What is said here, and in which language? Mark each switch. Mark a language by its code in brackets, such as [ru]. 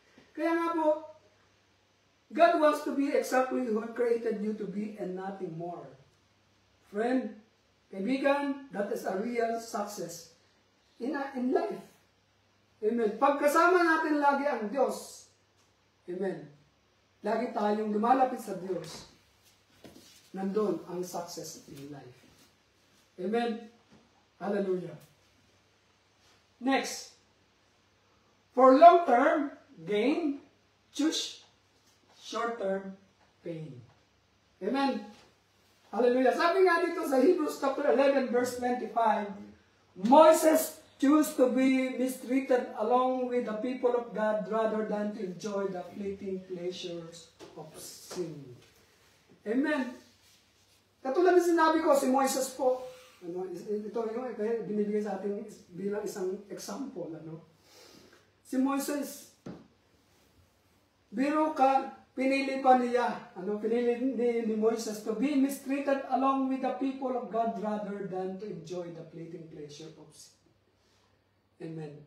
[tl] Kaya nga po, [en] God wants to be exactly who created you to be and nothing more. Friend, kaibigan, that is a real success in life. Amen. [tl] Pagkasama natin lagi ang Diyos, amen, lagi tayong lumalapit sa Diyos, nandun ang [en] success in life. [tl] Amen. Hallelujah. [en] Next, for long-term gain, choose short-term pain. Amen. Hallelujah. [tl] Sabi nga dito sa [en] Hebrews chapter 11 verse 25, Moses chose to be mistreated along with the people of God rather than to enjoy the fleeting pleasures of sin. Amen. [tl] Katulad ng sinabi ko, si Moses po, ito yung binibigay sa atin bilang isang example. Si Moses, biro ka, pinili pa niya, pinili ni Moises [en] to be mistreated along with the people of God rather than to enjoy the fleeting pleasure of sin. Amen.